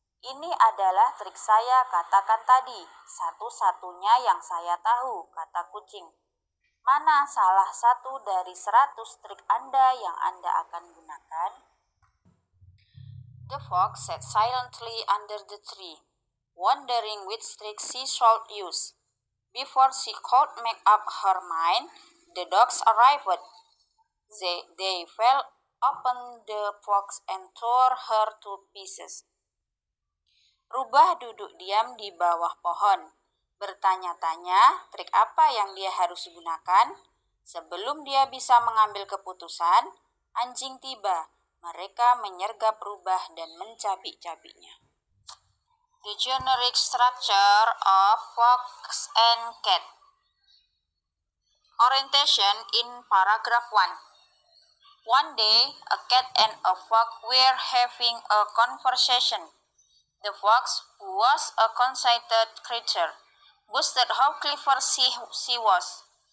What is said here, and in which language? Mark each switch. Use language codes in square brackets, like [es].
[id] Ini adalah trik saya katakan tadi, satu-satunya yang saya tahu, kata kucing. Mana salah satu dari 100 trik Anda yang Anda akan gunakan? [en] The fox sat silently under the tree, wondering which trick she should use. Before she could make up her mind, the dogs arrived. They fell upon the fox and tore her to pieces. [id] Rubah duduk diam di bawah pohon, bertanya-tanya trik apa yang dia harus gunakan. Sebelum dia bisa mengambil keputusan, anjing tiba. Mereka menyergap Rubah dan mencabik-cabiknya. [en] The generic structure of fox and cat. Orientation in paragraph 1. One day, a cat and a fox were having a conversation. The fox, who was a conceited creature, boasted how clever she was.